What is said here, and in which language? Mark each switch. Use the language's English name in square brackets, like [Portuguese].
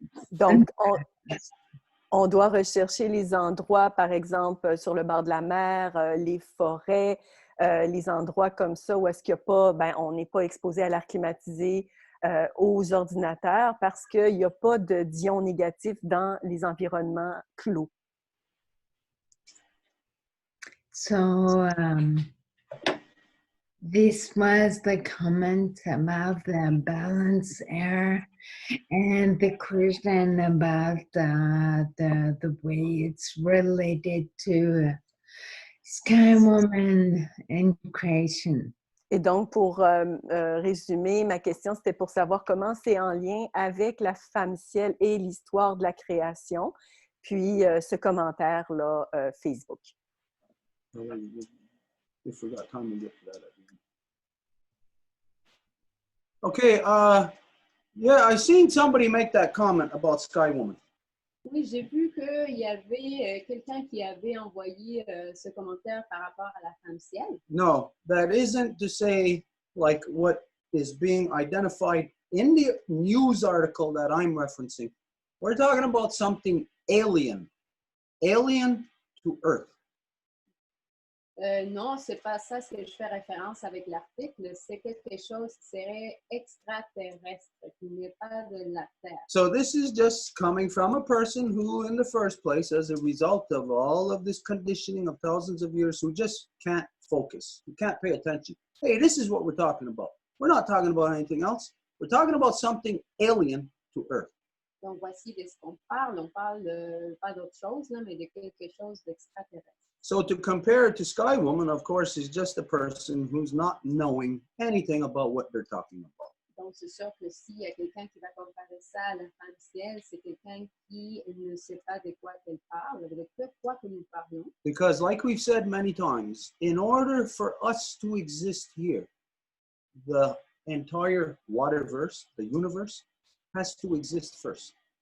[French] Donc, on doit rechercher les endroits, par exemple, sur le bord de la mer, les forêts, les endroits comme ça où est-ce qu'il n'y a pas, ben, on n'est pas exposé à l'air climatisé, aux ordinateurs parce qu'il n'y a pas d'ions négatifs dans les environnements clos. [English] So this was the comment about the balanced air and the question about the way it's related to Sky Woman and creation. [French] Et donc, pour résumer, ma question, c'était pour savoir comment c'est en lien avec la femme ciel et l'histoire de la création, puis ce commentaire-là, Facebook. [English] We forgot time to get to that. Okay, yeah, I seen somebody make that comment about Sky Woman. [French] Oui, j'ai vu qu'il y avait quelqu'un qui avait envoyé ce commentaire par rapport à la femme ciel. [English] No, that isn't to say like what is being identified in the news article that I'm referencing. We're talking about something alien to Earth. [French] Non, c'est pas ça ce que je fais référence avec l'article. C'est quelque chose qui serait extraterrestre, qui n'est pas de la Terre. [English] So this is just coming from a person who, in the first place, as a result of all of this conditioning of thousands of years, who just can't focus, who can't pay attention. Hey, this is what we're talking about. We're not talking about anything else. We're talking about something alien to Earth. [French] Donc voici de ce qu'on parle. On parle pas d'autre chose, là, mais de quelque chose d'extraterrestre. [English] So to compare it to Sky Woman, of course, is just a person who's not knowing anything about what they're talking about. [French] Donc, c'est sûr que s'il y a quelqu'un qui va comparer ça à la femme ciel, c'est quelqu'un qui ne sait pas de quoi elle parle, de quoi que nous parlons. [English] Because like we've said many times, in order for us to exist here, the entire waterverse, the universe, has to exist first.